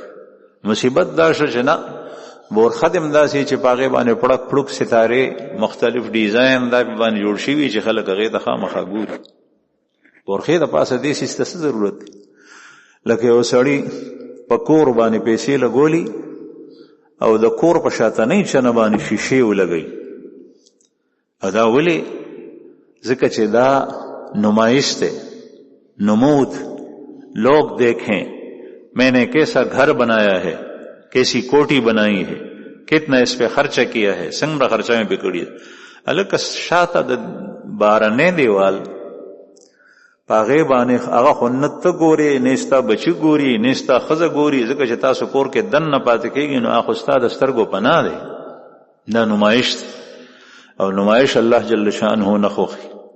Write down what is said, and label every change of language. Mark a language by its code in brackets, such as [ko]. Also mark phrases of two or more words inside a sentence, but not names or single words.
[ps] مصیبت دا شو چې نه، بورخه دې همداسې چې په هغې باندې پړک پړک ستارې مختلف ډیزاین دا باندې جوړ شوي چې خلک هغې ته خامخا ګوري. بورخې د پاسه دې سیس ته څه ضرورت دی؟ لکه یو سړي په کور باندې پیسې لګولي او د کور په شاتنۍ چنه باندې شیشې ولګوي. دا ولې؟ ځکه چې دا نمائش دی، نمود. [ur] لوگ دیکھیں میں نے کیسا گھر بنایا ہے، کیسی کوٹی بنائی ہے، کتنا اس پہ خرچہ کیا ہے، [ps] څنګه خرچه مې پکړی. الکه شاته د بارنې دیوال پاغه باندې هغه خنت ګوري، نيستا بچی ګوري، نيستا خزه ګوري، ځکه چې تاسو کور کې دن نه پاتې کېږي نو هغه استاد سترګو پناه دی. دا نمائش دی او نمائش الله جل شانه نه خوښي.